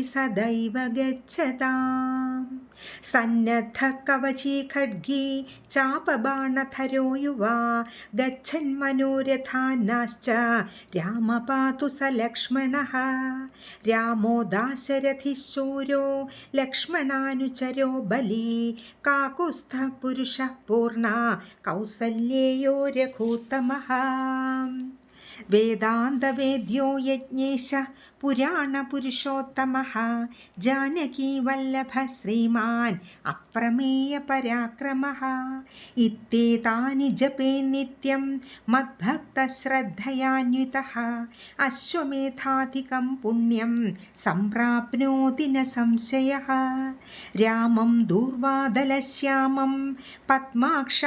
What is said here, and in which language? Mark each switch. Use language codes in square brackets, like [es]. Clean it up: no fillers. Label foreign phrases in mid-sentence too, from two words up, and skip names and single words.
[sa] सदैव गच्छताम् सन्नद्धः कवची खड्गी चापबाणधरो युवा गच्छन्मनोरथान्नाश्च राम पातु स लक्ष्मणः रामो दाशरथिः शूरो लक्ष्मणानुचरो बली काकुत्स्थः पुरुषः पूर्णा कौसल्येयो रघूत्तमः വേദാന്തവേദ്യോ യജ്ഞേശ പുരാണപുരുഷോത്തമഃ ജാനകീവല്ലഭ ശ്രീമാൻ അപ്രമേയ പരാക്രമഃ ഇത്യേതാനി ജപേ നിത്യം മദ്ഭക്തശ്രദ്ധയാന്വിതഃ അശ്വമേധാധികം പുണ്യം സംപ്രാപ്നോതി ന സംശയഃ രാമം ദൂർവാദലശ്യാമം പദ്മാക്ഷം